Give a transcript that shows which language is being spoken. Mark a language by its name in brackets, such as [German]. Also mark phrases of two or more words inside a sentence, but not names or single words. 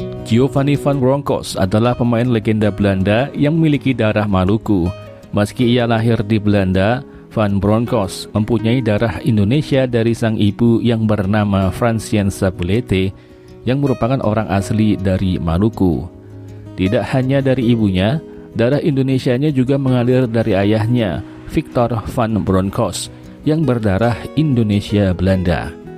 [Indonesian] Giovanni van Bronckhorst adalah pemain legenda Belanda yang memiliki darah Maluku. Meski ia lahir di Belanda, Van Bronckhorst mempunyai darah Indonesia dari sang ibu yang bernama Franciane Sabulete, yang merupakan orang asli dari Maluku. Tidak hanya dari ibunya, darah Indonesianya juga mengalir dari ayahnya, Victor van Bronckhorst, yang berdarah Indonesia Belanda.